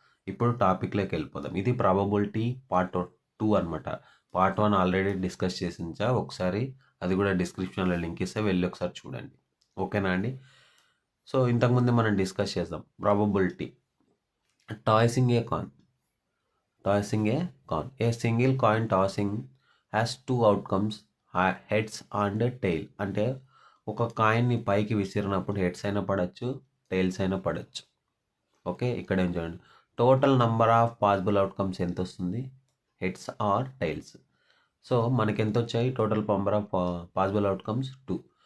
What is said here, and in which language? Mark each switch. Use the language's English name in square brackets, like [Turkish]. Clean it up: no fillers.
[Telugu] ఇప్పుడు టాపిక్లోకి వెళ్ళిపోదాం. ఇది ప్రాబబిలిటీ పార్ట్ 2 అనమాట. పార్ట్ 1 ఆల్రెడీ డిస్కస్ చేసించా ఒకసారి, అది కూడా డిస్క్రిప్షన్లో లింక్ ఇస్తే వెళ్ళి ఒకసారి చూడండి. ఓకేనా అండి? సో ఇంతకుముందు మనం డిస్కస్ చేద్దాం probability. [English] Tossing a coin. Tossing a coin. A single coin tossing has two outcomes, heads and tail. [Telugu] అంటే ఒక కాయిన్ని పైకి విసిరినప్పుడు హెడ్స్ అయినా పడవచ్చు, టైల్స్ అయినా పడవచ్చు. ఓకే, ఇక్కడ ఏం చూడండి, total number of possible outcomes ఎంత వస్తుంది, హెడ్స్ ఆర్ టైల్స్. సో మనకి ఎంత వచ్చాయి, total number of possible outcomes 2.